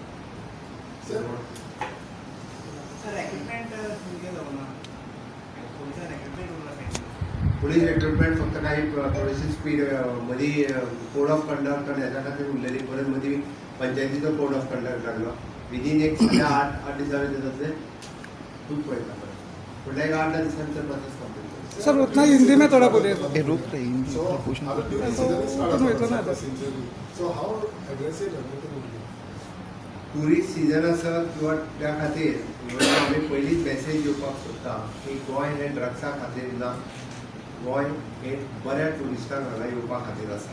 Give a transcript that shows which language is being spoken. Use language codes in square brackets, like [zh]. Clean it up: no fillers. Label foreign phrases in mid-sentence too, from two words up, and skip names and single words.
[en] police recruitment [kok] फक्त काही थोडीशी स्पीड मदीं [en] code of conduct [kok] आनी हेच्या खातीर उरलेली, परत मदीं पंचायतीचो [en] code of conduct [kok] लागलो. विदीन एक 8 दिसांनी जातले खूब पळयता, फुडल्या एक 8-10 दिसांनी [en] process complete. [hi] सर उतना हिंदी में थोड़ा बोलिए. [en] tourist season [kok] आसत किंवा त्या खातीर आमी पयलींच मॅसेज दिवपाक सोदता की गोंय हें ड्रग्सा खातीर ना, गोंय हे बऱ्या टुरिस्टांक हांगा येवपा खातीर आसा.